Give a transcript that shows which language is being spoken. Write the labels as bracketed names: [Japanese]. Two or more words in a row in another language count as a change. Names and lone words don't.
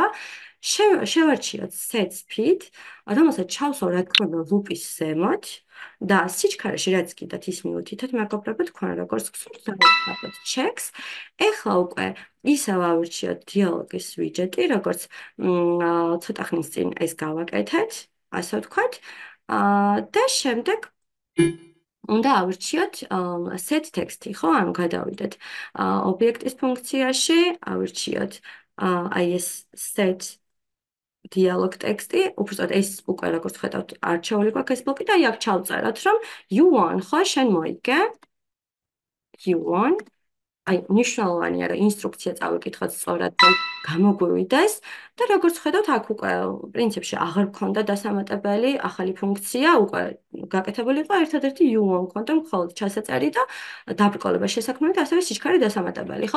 [Georgian] შევარჩიოთ [English] set speed, [Georgian] რომელსაც ჩავსვავ რა თქმა უნდა ლუპის ზემოთ და სიჩქარეში რაც კიდათ ის მიუთითეთ მეგობრებო თქვენ როგორც გსურთ დავუწყოთ checks. ეხლა უკვე ისევ ავირჩიოთ დიალოგის ვიჯეტი, როგორც ცოტა ხნის წინ ეს გავაკეთეთ, ასე ვთქვათ. და შემდეგ უნდა ავირჩიოთ [English] set text-ი, [Georgian] ხო? ანუ გადავიდეთ ობიექტის ფუნქციაში, ავირჩიოთ აი ეს [English] set dialog text-ი, [Georgian] უბრალოდ ეს უკვე როგორც ხედავთ, არჩეული გვაქვს ეს ბლოკი და აი აქ ჩავწეროთ, რომ [English] you won, [Georgian] ხო, შენ მოიგე. [English] You won. [Georgian] აი, მნიშვნელოვანია, რომ ინსტრუქცია წავიკითხოთ სწორად და გამოგვივიდეს და როგორც ხედავთ, აქ უკვე პრინციპში აღარ გქონდა დასამატებელი ახალი ფუნქცია, უკვე გაკეთებული იყო ერთადერთი [English] you won [Georgian] გქონდა მხოლოდ ჩასაწერი და დაბრკოლების შესაქმნელი და ასევე სიჩქარე დასამატებელი, ხო?